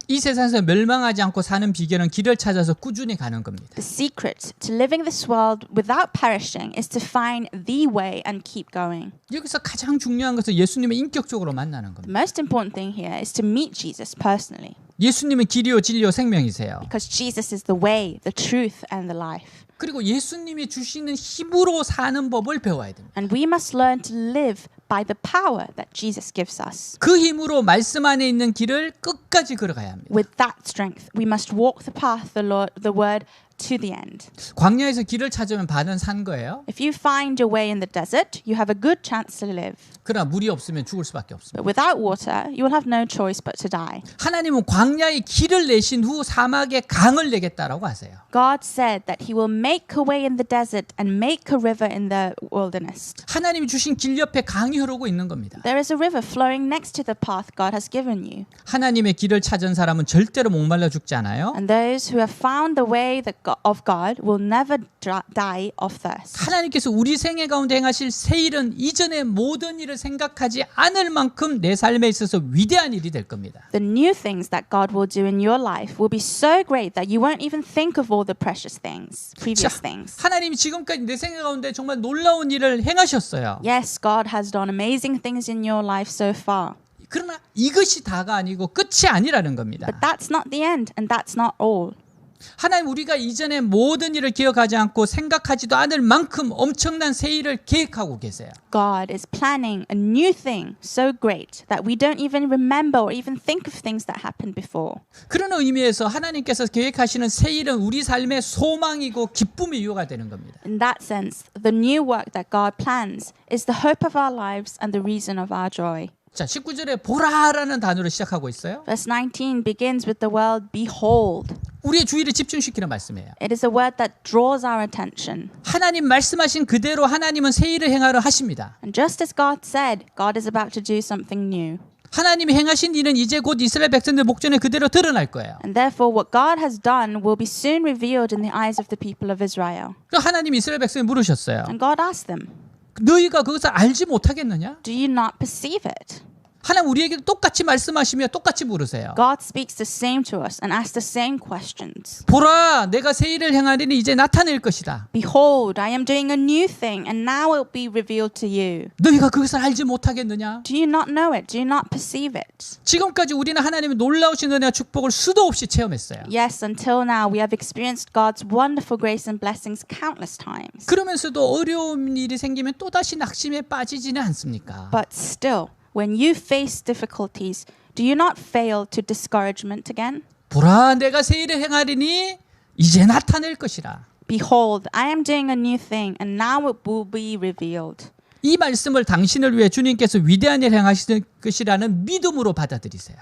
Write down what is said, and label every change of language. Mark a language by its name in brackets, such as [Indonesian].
[Korean] 이 세상에서 멸망하지 않고 사는 비결은 길을 찾아서 꾸준히 가는 겁니다. [English] The secret to living this world without perishing is to find the way and keep going. [Korean] 여기서 가장 중요한 것은 예수님을 인격적으로 만나는 겁니다. [English] The most important thing here is to meet Jesus personally, [Korean] 예수님은 길이요 진리요 생명이세요. [English] because Jesus is the way, the truth, and the life. [Korean] 그리고 예수님이 주시는 힘으로 사는 법을 배워야 됩니다. [English] And we must learn to live by the power that Jesus gives us. [Korean] 그 힘으로 말씀 안에 있는 길을 끝까지 걸어가야 합니다. [English] With that strength, we must walk the path, the word, to the end. [Korean] 광야에서 길을 찾으면 반은 산 거예요. [English] If you find your way in the desert, you have a good chance to live. [Korean] 그러나 물이 없으면 죽을 수밖에 없습니다. [English] But without water, you will have no choice but to die. [Korean] 하나님은 광야의 길을 내신 후 사막에 강을 내겠다라고 하세요. [English] God said that he will make a way in the desert and make a river in the wilderness. [Korean] 하나님이 주신 길 옆에 강이 흐르고 있는 겁니다. [English] There is a river flowing next to the path God has given you. [Korean] 하나님의 길을 찾은 사람은 절대로 목말라 죽지 않아요. [English] And those who have found the way of God will never die of thirst. [Korean] 하나님께서 우리 생애 가운데 행하실 새 일은 이전의 모든 일을 생각하지 않을 만큼 내 삶에 있어서 위대한 일이 될 겁니다. [English] The new things that God will do in your life will be so great that you won't even think of all the precious things, previous things. [Korean] 하나님이 지금까지 내 생애 가운데 정말 놀라운 일을 행하셨어요. [English] Yes, God has done amazing things in your life so far. [Korean] 그러나 이것이 다가 아니고 끝이 아니라는 겁니다. [English] But that's not the end, and that's not all. [Korean] 하나님 우리가 이전의 모든 일을 기억하지 않고 생각하지도 않을 만큼 엄청난 새 일을 계획하고 계세요. [English] God is planning a new thing so great that we don't even remember or even think of things that happened before. [Korean] 그런 의미에서 하나님께서 계획하시는 새 일은 우리 삶의 소망이고 기쁨의 이유가 되는 겁니다. [English] In that sense, the new work that God plans is the hope of our lives and the reason of our joy. [Korean] 자, 19절에 보라라는 단어로 시작하고 있어요. [English] Verse 19 begins with the word behold. [Korean] 우리의 주의를 집중시키는 말씀이에요. [English] It is a word that draws our attention. [Korean] 하나님 말씀하신 그대로 하나님은 새 일을 행하려 하십니다. [English] And just as God said, God is about to do something new. [Korean] 하나님이 행하신 일은 이제 곧 이스라엘 백성들 목전에 그대로 드러날 거예요. [English] And therefore what God has done will be soon revealed in the eyes of the people of Israel. [Korean] 하나님이 이스라엘 백성에 물으셨어요. [English] And God asked them, [Korean] 너희가 그것을 알지 못하겠느냐? [English] do you not perceive it? [Korean] 하나님 우리에게도 똑같이 말씀하시며 똑같이 물으세요. [English] God speaks the same to us and asks the same questions. [Korean] 보라, 내가 새 일을 행하리니 이제 나타낼 것이다. [English] Behold, I am doing a new thing, and now it will be revealed to you. [Korean] 너희가 그것을 알지 못하겠느냐? [English] Do you not know it? Do you not perceive it? [Korean] 지금까지 우리는 하나님의 놀라우신 은혜와 축복을 수도 없이 체험했어요. [English] Yes, until now we have experienced God's wonderful grace and blessings countless times. [Korean] 그러면서도 어려운 일이 생기면 또다시 낙심에 빠지지는 않습니까? [English] But still, when you face difficulties, do you not fail to discouragement again? [Korean] 보라, 내가 새 일을 행하리니 이제 나타낼 것이라. [English] Behold, I am doing a new thing, and now it will be revealed. [Korean] 이 말씀을 당신을 위해 주님께서 위대한 일을 행하실 것이라는 믿음으로 받아들이세요.